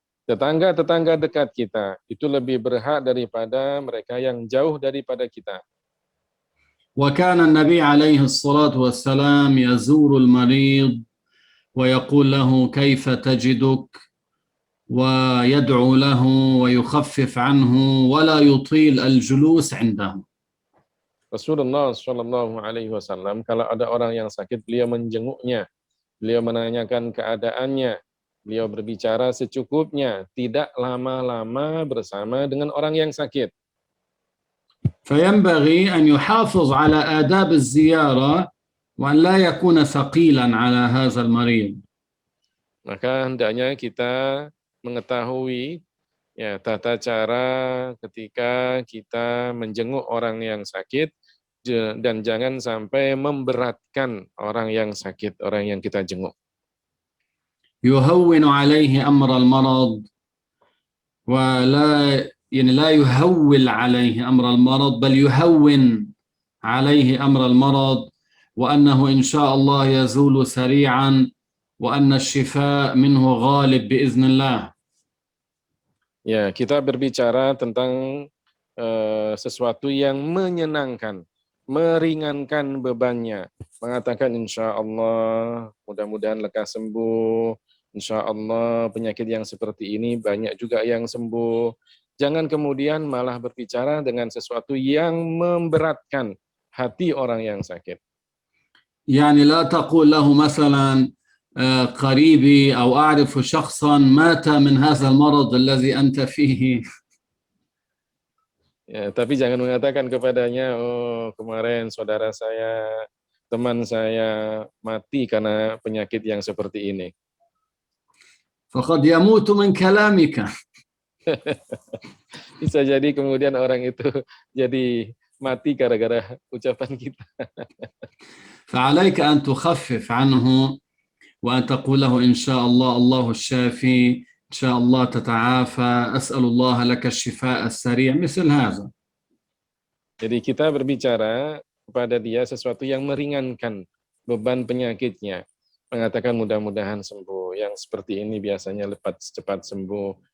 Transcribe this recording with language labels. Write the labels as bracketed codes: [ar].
[id] Tetangga-tetangga dekat kita, itu lebih berhak daripada mereka yang jauh daripada kita. [ar] وكان النبي عليه الصلاة والسلام يزور المريض ويقول له كيف تجدك ويدعو له ويخفف عنه ولا يطيل الجلوس عنده. [id] Rasulullah Shallallahu Alaihi Wasallam kalau ada orang yang sakit, beliau menjenguknya, beliau menanyakan keadaannya, beliau berbicara secukupnya, tidak lama-lama bersama dengan orang yang sakit. [ar] فينبغي أن يحافظ على آداب الزيارة وأن لا يكون ثقيلا على هذا المريض. [id] Maka hendaknya kita mengetahui tata cara ketika kita menjenguk orang yang sakit dan jangan sampai memberatkan orang yang sakit, orang yang kita jenguk. [ar] يهون عليه أمر المرض ولا لا يهول عليه أمر المرض بل يهون عليه أمر المرض وأنه إن شاء الله يزول سريعا وأن الشفاء منه غالب بإذن الله. [id] Ya, kita berbicara tentang sesuatu yang menyenangkan, meringankan bebannya, mengatakan insya Allah mudah-mudahan lekas sembuh, insya Allah penyakit yang seperti ini banyak juga yang sembuh. Jangan kemudian malah berbicara dengan sesuatu yang memberatkan hati orang yang sakit. [ar] يعني لا تقول له مثلا قريبي أو أعرف شخصا مات من هذا المرض الذي أنت فيه. [id] Ya, tapi jangan mengatakan kepadanya, oh kemarin saudara saya, teman saya mati karena penyakit yang seperti ini. [ar] فقد يموت من كلامك. [id] Bisa jadi kemudian orang itu jadi mati gara-gara ucapan kita. [ar] فعليك أن تخفف عنه وأن تقول له إن شاء الله الله الشافي إن شاء الله تتعافى أسأل الله لك الشفاء السريع مثل هذا. [id] Jadi kita berbicara kepada dia sesuatu yang meringankan beban penyakitnya. Mengatakan mudah-mudahan sembuh. Yang seperti ini biasanya cepat sembuh.